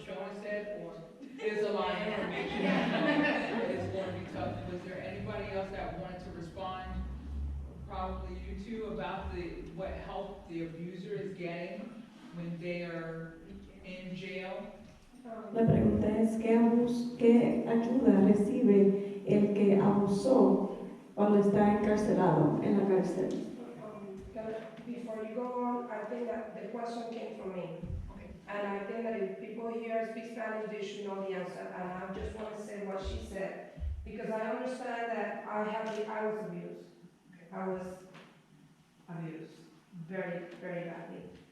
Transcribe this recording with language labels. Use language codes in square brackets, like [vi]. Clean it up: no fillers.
[en] Shona said, or is a lot of information? It's going to be tough. Was there anybody else that wanted to respond? Probably you two, about what help the abuser is getting when they are in jail. [es] La pregunta es, ¿qué ayuda recibe el que abusó cuando está encarcelado en la cárcel? [en] Before you go on, I think that the question came from me. Okay. And I think that if people here speak Spanish, they should know the answer. And I just want to say what she said. Because I understand that I was abused. Okay. I was abused very, very badly.